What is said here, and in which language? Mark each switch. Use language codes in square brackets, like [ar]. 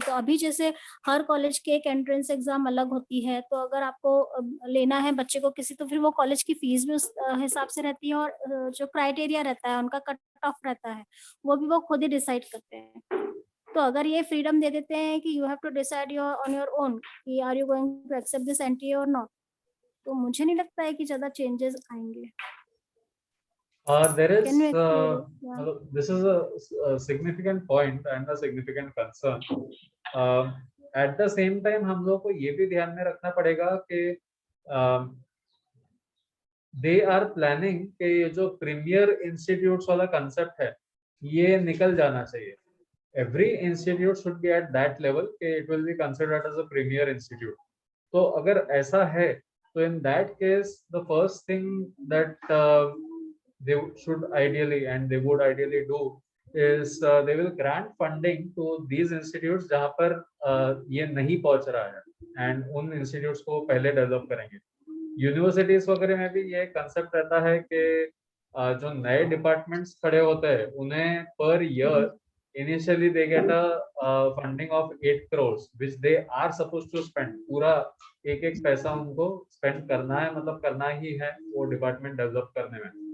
[hi] तो अभी जैसे हर कॉलेज के एक एंट्रेंस एग्जाम अलग होती है, तो अगर आपको लेना है बच्चे को किसी, तो फिर वो कॉलेज की फीस भी उस हिसाब से रहती है, और जो क्राइटेरिया रहता है उनका कट ऑफ रहता है वो भी वो खुद ही डिसाइड करते हैं। तो अगर ये फ्रीडम दे देते हैं कि [en] you have to decide your on your own [hi] कि [en] are you going to accept this NTA और not, [hi] तो मुझे नहीं लगता है कि ज्यादा चेंजेस आएंगे। [en] There is Can you explain it? Yeah. this is a significant point and a significant concern. At the same time [hi] हम लोग को ये भी ध्यान में रखना पड़ेगा कि [en] they are planning [hi] कि ये जो प्रीमियर इंस्टीट्यूट्स वाला कंसेप्ट है ये निकल जाना चाहिए। [en] Every institute should be at that level कि it will be considered as a premier institute. [hi] तो अगर ऐसा है तो [en] in that case the first thing that they should ideally and they would ideally do is they will grant funding to these institutes [hi] जहाँ पर ये नहीं पहुंच रहा है [en] and [hi] उन institutes को पहले डेवलप करेंगे। यूनिवर्सिटीज वगैरह में भी ये कंसेप्ट रहता है कि जो नए डिपार्टमेंट्स खड़े होते हैं उन्हें per year [en] initially they get a funding of 8 crores which they are supposed to spend। [hi] पूरा एक एक पैसा उनको स्पेंड करना है, मतलब करना ही है वो डिपार्टमेंट डेवलप करने में।